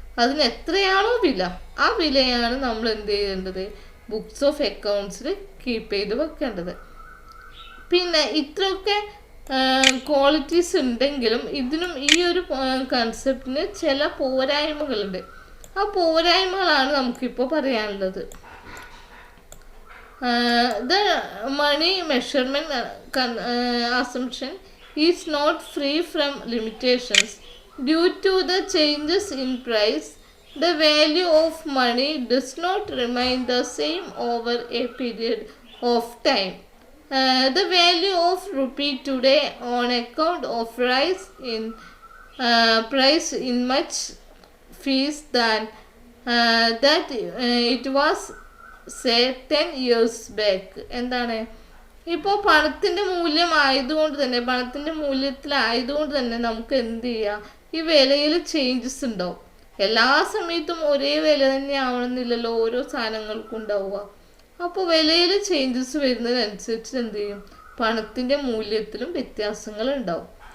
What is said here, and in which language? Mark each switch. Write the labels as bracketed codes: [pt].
[ml] അതിന് എത്രയാണോ വില, ആ വിലയാണ് നമ്മൾ എന്ത് ചെയ്യേണ്ടത്, ബുക്സ് ഓഫ് അക്കൗണ്ട്സിൽ കീപ്പ് ചെയ്ത് വെക്കേണ്ടത്. പിന്നെ ഇത്രയൊക്കെ ക്വാളിറ്റീസ് ഉണ്ടെങ്കിലും ഇതിനും ഈ ഒരു കൺസെപ്റ്റിന് ചില പോരായ്മകളുണ്ട്. ആ പോരായ്മകളാണ് നമുക്കിപ്പോൾ പറയാനുള്ളത്. [en] The money measurement assumption is not free from limitations. Due to the changes in price, the value of money does not remain the same over a period of time. The value of rupee today on account of rise in price in much fees than that it was say 10 years back. [ml] എന്താണ്, ഇപ്പോൾ പണത്തിൻ്റെ മൂല്യം ആയതുകൊണ്ട് തന്നെ, പണത്തിൻ്റെ മൂല്യത്തിലായതുകൊണ്ട് തന്നെ നമുക്ക് എന്ത് ചെയ്യാം, ഈ വിലയിൽ ചേഞ്ചസ് ഉണ്ടാവും. എല്ലാ സമയത്തും ഒരേ വില തന്നെ ആവണമെന്നില്ലല്ലോ ഓരോ സാധനങ്ങൾക്കും ഉണ്ടാവുക. അപ്പോൾ വിലയിൽ ചേഞ്ചസ് വരുന്നതിനനുസരിച്ച് എന്ത് ചെയ്യും, പണത്തിൻ്റെ മൂല്യത്തിലും വ്യത്യാസങ്ങൾ ഉണ്ടാവും.